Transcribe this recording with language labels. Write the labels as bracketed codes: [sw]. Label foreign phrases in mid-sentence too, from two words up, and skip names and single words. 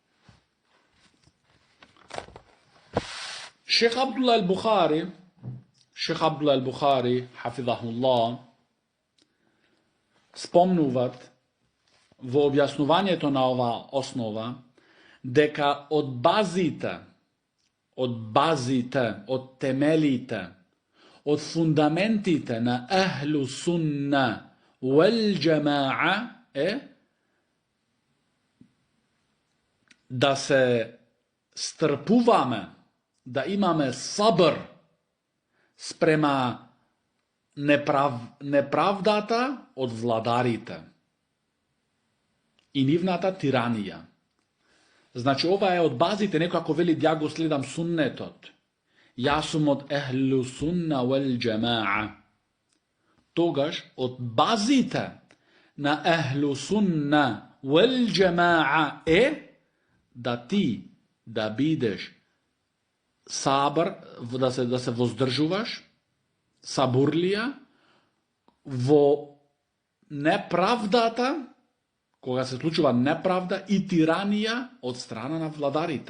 [mk] Шех Абдулла ал-Бухари, хафизахуллах, спомнуват во објаснувањето на ова основа дека од темелите, од фундаментите на [ar] أهل السنة والجماعة [mk] е да се стрпуваме, да имаме сабр спрема неправдата од владарите и нивната тиранија. Значи, ова е од базите, некој ако вели ја го следам суннетот, јас сум од [ar] أهل السنة والجماعة, [mk] тогаш од базите на [ar] أهل السنة والجماعة [mk] е да ти да бидеш сабр, да се воздржуваш, сабурлија во неправдата, кога се случува неправда и тиранија од страна на владарите.